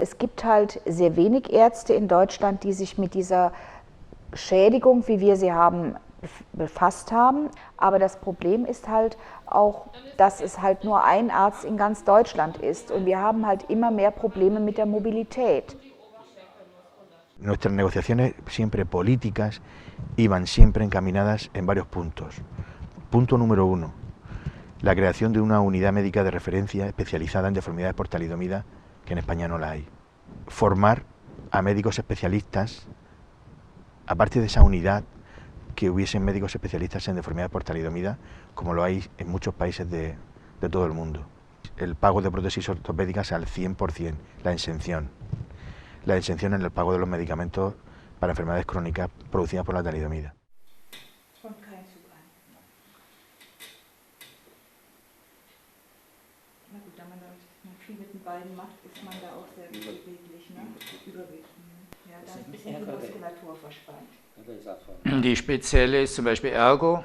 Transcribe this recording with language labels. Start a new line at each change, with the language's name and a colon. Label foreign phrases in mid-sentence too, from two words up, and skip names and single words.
German: Es gibt halt sehr wenig Ärzte in Deutschland, die sich mit dieser Schädigung, wie wir sie haben, befasst haben. Aber das Problem ist halt auch, dass es halt nur ein Arzt in ganz Deutschland ist. Und wir haben halt immer mehr Probleme mit der Mobilität.
Spanish: Nuestras negociaciones siempre políticas iban siempre encaminadas en varios puntos. Punto número 1, la creación de una unidad médica de referencia especializada en deformidades por talidomida, que en España no la hay. Formar a médicos especialistas. Aparte de esa unidad, que hubiesen médicos especialistas en deformidades por talidomida, como lo hay en muchos países de todo el mundo. El pago de prótesis ortopédicas al 100%, la exención en el pago de los medicamentos para enfermedades crónicas producidas por la talidomida.
German: Die spezielle ist zum Beispiel Ergo.